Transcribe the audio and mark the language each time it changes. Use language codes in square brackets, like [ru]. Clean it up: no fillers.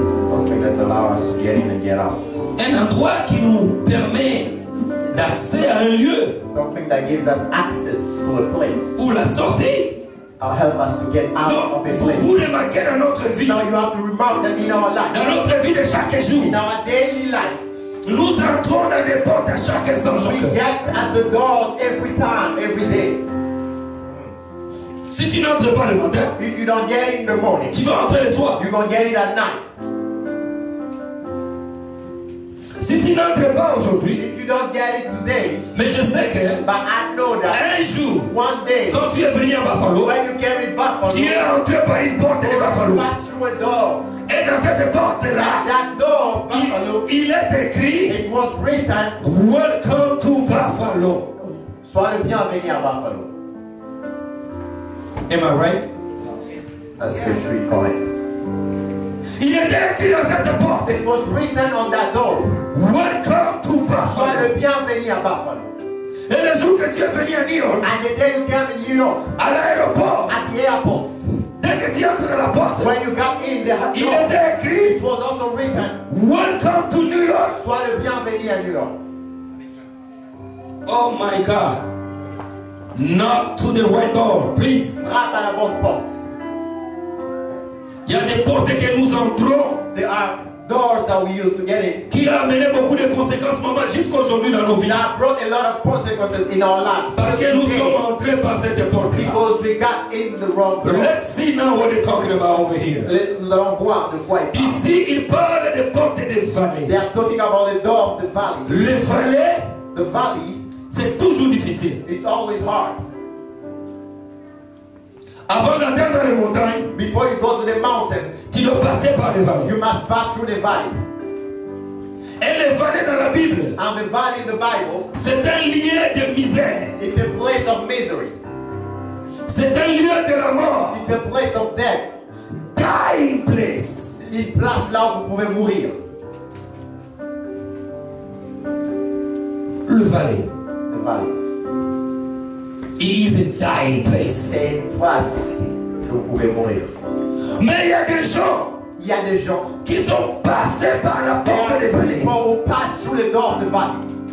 [en] Something that allows us to get in and get out. [fr] Un endroit qui nous permet d'accès à un lieu. [en] Something that gives us access to a place. [fr] Ou la sortie. [en] Help us to get out of a place. [fr] Vous les marquez dans notre vie. [en] Now you have to remark that in our life. [fr] Dans notre vie de chaque jour. [en] In our daily life. [fr] Nous entrons dans des portes à chaque instant. [en] We get at the doors every time, every day. [fr] Si tu n'entres pas le matin, [en] if you don't get it in the morning, [fr] tu vas entrer le soir. [en] You're going to get it at night. [fr] Si tu n'entres pas aujourd'hui, [en] if you don't get it today, [fr] mais je sais que [en] but I know that [fr] un jour, [en] one day, [fr] quand tu es venu à Buffalo, [en] when you came in Buffalo, [fr] tu es entré par une porte de Buffalo. [en] Pass through a door. [fr] Et dans cette porte-là, [en] that door, Buffalo, [fr] il est écrit, [en] it was written, Welcome to Buffalo. [fr] Sois le bienvenu à Buffalo. [en] Am I right? That's the street correct. [fr] Il était écrit dans cette porte. [en] It was written on that door. Welcome to Buffalo. [fr] Sois le bienvenu à Buffalo. Et le jour que tu es venu à New York, [en] and the day you came in New York, [fr] à l'aéroport, [en] at the airport, [fr] dès que tu entres dans la porte, [en] when you got in the door, [fr] il était écrit, [en] it was also written, Welcome to New York. [fr] Sois le bienvenu à New York. [en] Oh my God. Knock to the right door, please. [fr] Frappe à la bonne porte. Il y a des portes que nous entrons. [en] There are doors that we use to get in. [fr] Qui a amené beaucoup de conséquences, maman, jusqu'aujourd'hui dans nos vies. [en] That brought a lot of consequences in our lives. [fr] Parce que nous sommes entrés par cette porte-là. [en] Because we got in the wrong door. Let's see now what they're talking about over here. [fr] Nous allons voir de quoi il parle. Ici, il parle des portes des vallées. [en] They are talking about the door of the valley. [fr] Les vallées, [en] the valley, [fr] c'est toujours difficile. [en] It's always hard. [fr] Avant d'atteindre les montagnes, [en] before you go to the mountain, [fr] tu dois passer par les vallées. [en] You must pass through the valley. [fr] Et les vallées dans la Bible, [en] and the valley in the Bible, [fr] c'est un lieu de misère. [en] It's a place of misery. [fr] C'est un lieu de la mort. [en] It's a place of death. Dying place. [fr] Une place là où vous pouvez mourir. Le vallée. [en] The valley. It is a dying place. [fr] C'est une place où vous pouvez mourir. Mais il y a des gens. Il y a des gens qui sont passés par la porte des vallées. [en] Who pass through the door of the valley.